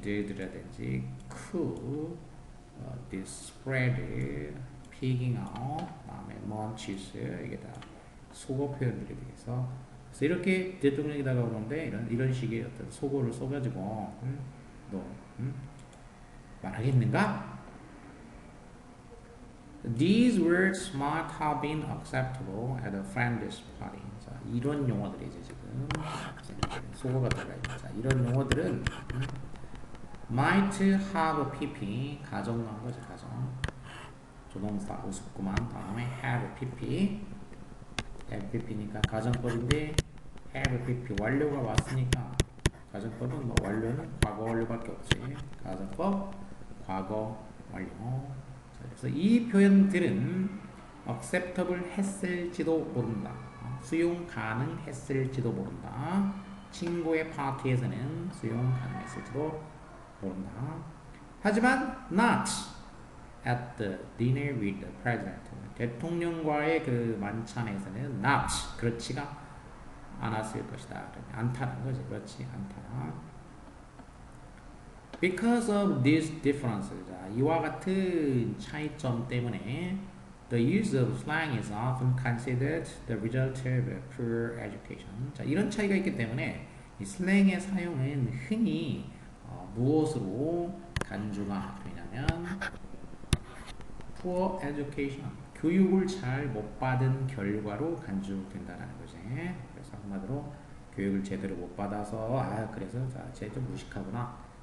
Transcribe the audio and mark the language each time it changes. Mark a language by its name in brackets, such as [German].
[Korean] did라든지 cool, [English] this spread, picking out, [Korean] 다음에 munches 이게 다 속어 표현들이 되겠어. 그래서 이렇게 대통령이 다가오는데 이런 식의 어떤 속어를 써가지고 너 말하겠는가? [English] These words might have been acceptable at a friend's party. [Korean] 자, 이런 용어들이지 지금 속어가 들어가 있는. 자, 이런 용어들은 might have pp 가정 나온 거지 가정. 조동사 우습구만 다음에 have pp pp니까 가정법인데 have pp 완료가 왔으니까 가정법은 뭐 완료는 과거 완료밖에 없지. 가정법 과거 완료. 그래서 이 표현들은 acceptable 했을지도 모른다. 수용 가능했을지도 모른다. 친구의 파티에서는 수용 가능했을지도 모른다. 하지만 [English] not at the dinner with the president. [Korean] 대통령과의 그 만찬에서는 not 그렇지가 않았을 것이다. 않다는 거지. 그렇지 않다. [English] Because of these differences, [Korean] 이와 같은 차이점 때문에 [English] the use of slang is often considered the result of poor education. [Korean] 자, 이런 차이가 있기 때문에 이 슬랭의 사용은 흔히 무엇으로 간주가 되냐면 [English] poor education, [Korean] 교육을 잘 못 받은 결과로 간주된다는 거지. 그래서 한마디로 교육을 제대로 못 받아서 그래서 쟤도 무식하구나.